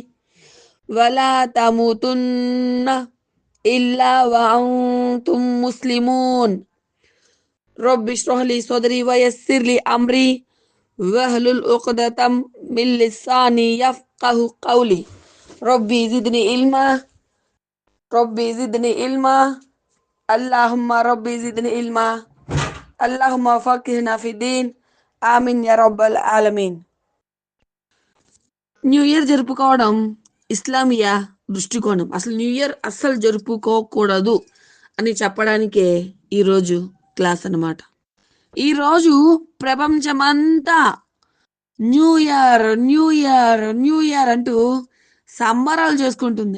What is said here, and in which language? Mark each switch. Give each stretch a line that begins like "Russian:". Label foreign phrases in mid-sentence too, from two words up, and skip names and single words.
Arabic: ولا تموتن إلا وأنتم مسلمون رب اشرح لي صدري ويسر لي أمري واحلل عقدة من لساني يفقه قولي ربي زدني علما ربي زدني علما اللهم ربي زدني علما اللهم فقهنا في الدين آمين يا رب العالمين.
Telugu: న్యూ ఇయర్ జరుపుకోవడం ఇస్లామియా దృష్టికోణం. అసలు న్యూ ఇయర్ అస్సలు జరుపుకోకూడదు అని చెప్పడానికే ఈరోజు క్లాస్ అన్నమాట. ఈరోజు ప్రపంచమంతా న్యూ ఇయర్ న్యూ ఇయర్ న్యూ ఇయర్ అంటూ సంబరాలు చేసుకుంటుంది.